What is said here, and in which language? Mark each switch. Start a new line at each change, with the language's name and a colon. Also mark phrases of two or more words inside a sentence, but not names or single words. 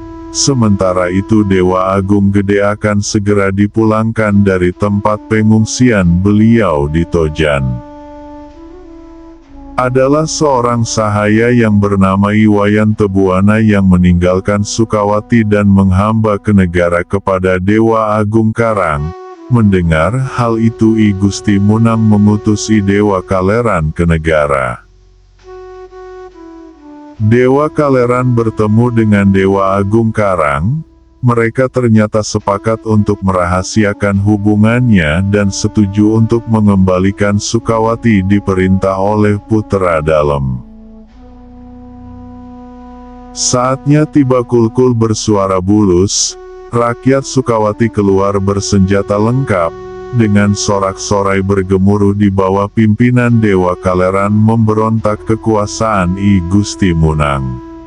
Indonesian: Sementara itu Dewa Agung Gede akan segera dipulangkan dari tempat pengungsian beliau di Tojan. Adalah seorang sahaya yang bernama Iwayan Tebuana yang meninggalkan Sukawati dan menghamba ke negara kepada Dewa Agung Karang. Mendengar hal itu I Gusti Munang mengutus I Dewa Kaleran ke negara. Dewa Kaleran bertemu dengan Dewa Agung Karang. Mereka ternyata sepakat untuk merahasiakan hubungannya dan setuju untuk mengembalikan Sukawati diperintah oleh Putra Dalem. Saatnya tiba Kulkul bersuara bulus, rakyat Sukawati keluar bersenjata lengkap, dengan sorak-sorai bergemuruh di bawah pimpinan Dewa Kaleran memberontak kekuasaan I Gusti Munang.